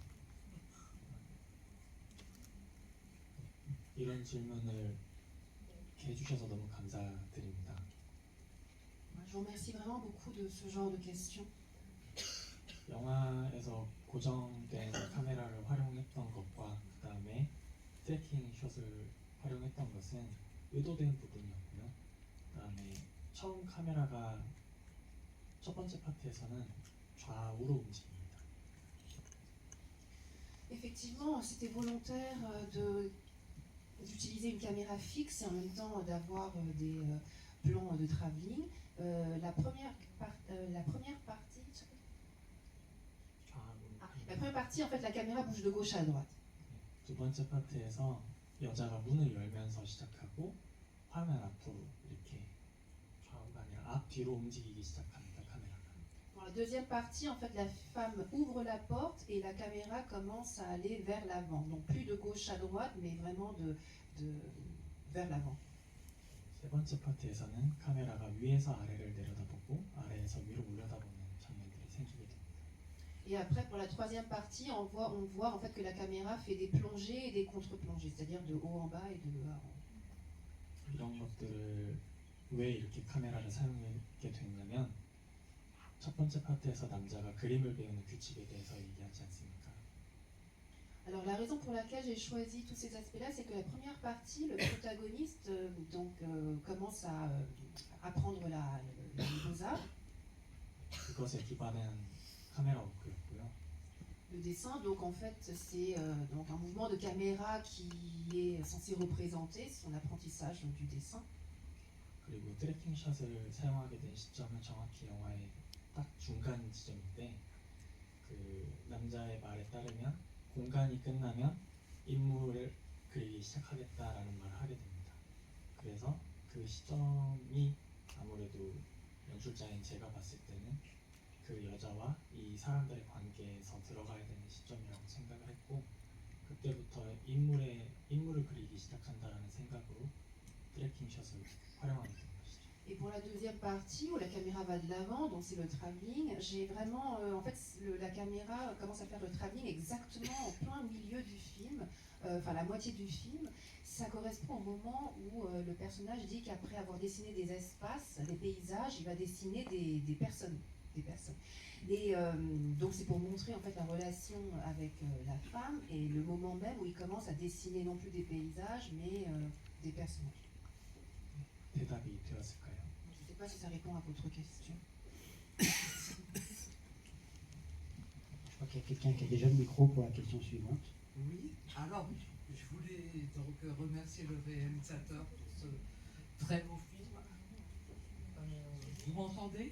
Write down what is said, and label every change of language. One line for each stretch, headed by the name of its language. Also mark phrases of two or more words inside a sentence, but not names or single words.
Korean: 이런 질문을 이렇게 해주셔서 너무 감사드립니다.
French: Je vous remercie vraiment beaucoup de ce genre de questions.
Korean: 영화에서 고정된 카메라를 활용했던 것과 그 다음에 트래킹 숏을 활용했던 것은 의도된 부분이었고요. 그 다음에 처음 카메라가 첫 번째 파트에서는 좌우로 움직입니다.
French: Effectivement, c'était volontaire d'utiliser une caméra fixe et en même temps d'avoir des plans de travelling. La première partie, la première partie, en fait, la caméra bouge de gauche à droite.
Korean: 두 번째 파트에서 여자가 문을 열면서 시작하고 화면 앞으로 이렇게 좌우가 아니라 앞뒤로 움직이기 시작합니다. 카메라가.
French: Dans la deuxième partie, en fait, la femme ouvre la porte et la caméra commence à aller vers l'avant. Donc plus de gauche à droite, mais vraiment vers l'avant.
Korean: 세 번째 파트에서는 카메라가 위에서 아래를 내려다보고 아래에서 위로 올려다보는 장면들이 생기게 됩니다.
French: Et après, pour la troisième partie, on voit en fait que la caméra fait des plongées et des contre-plongées, c'est-à-dire de haut en bas et de bas en haut.
Korean: 이런 것들을 왜 이렇게 카메라를 사용하게 됐냐면 첫 번째 파트에서 남자가 그림을 배우는 규칙에 대해서 얘기하지 않습니까?
French: Alors la raison pour laquelle j'ai choisi tous ces aspects-là, c'est que la première partie, le protagoniste commence à apprendre les beaux-arts,
Korean: 그것에 기반한 카메라 워크였고요.
French: le dessin. Donc en fait, c'est donc un mouvement de caméra qui est censé représenter son apprentissage du dessin.
Korean: 그리고 트래킹 샷을 사용하게 된 시점은 정확히 영화의 딱 중간 지점인데 그 남자의 말에 따르면 공간이 끝나면 인물을 그리기 시작하겠다라는 말을 하게 됩니다. 그래서 그 시점이 아무래도 연출자인 제가 봤을 때는 그 여자와 이 사람들의 관계에서 들어가야 되는 시점이라고 생각을 했고 그때부터 인물을 그리기 시작한다라는 생각으로 트래킹 샷을 활용하게 된 것이죠.
French: Et pour la deuxième partie où la caméra va de l'avant, donc c'est le travelling, j'ai vraiment, en fait, la caméra commence à faire le travelling exactement en plein milieu du film, enfin la moitié du film. Ça correspond au moment où le personnage dit qu'après avoir dessiné des espaces, des paysages, il va dessiner des personnes. Et donc c'est pour montrer en fait la relation avec la femme et le moment même où il commence à dessiner non plus des paysages mais des personnages.
Korean: 대답이 되었을까요?
French: Je ne sais pas si ça répond à votre question. Je crois qu'il y a quelqu'un qui a déjà le micro pour la question suivante. Oui, alors je voulais donc remercier le réalisateur pour ce très beau film. Vous m'entendez?